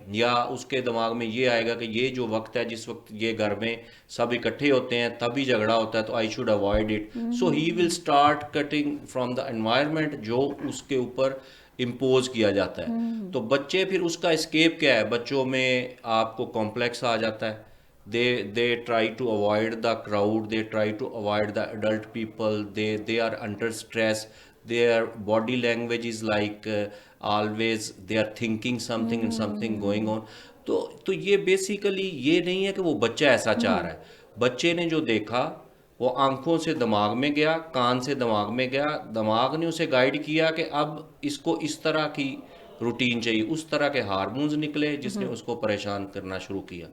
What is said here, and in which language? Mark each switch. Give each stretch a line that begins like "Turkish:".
Urdu: یا اس کے دماغ میں یہ آئے گا کہ یہ جو وقت ہے جس وقت یہ گھر میں سب اکٹھے ہوتے ہیں تبھی جھگڑا ہوتا ہے تو
English: I should avoid it. So he will start cutting from the environment
Urdu: جو اس کے اوپر امپوز کیا جاتا ہے. تو بچے پھر اس کا اسکیپ کیا ہے؟ بچوں میں آپ کو کمپلیکس آ جاتا ہے.
English: they try to avoid the crowd, they try to avoid the adult people, they are under stress, their body language is like always they are thinking something and something going on.
Urdu: تو یہ basically یہ نہیں ہے کہ وہ بچہ ایسا چاہ رہا ہے. بچے نے جو دیکھا وہ آنکھوں سے دماغ میں گیا، کان سے دماغ میں گیا، دماغ نے اسے گائیڈ کیا کہ اب اس کو اس طرح کی روٹین چاہیے، اس طرح کے ہارمونز نکلے جس نے اس کو پریشان کرنا شروع کیا.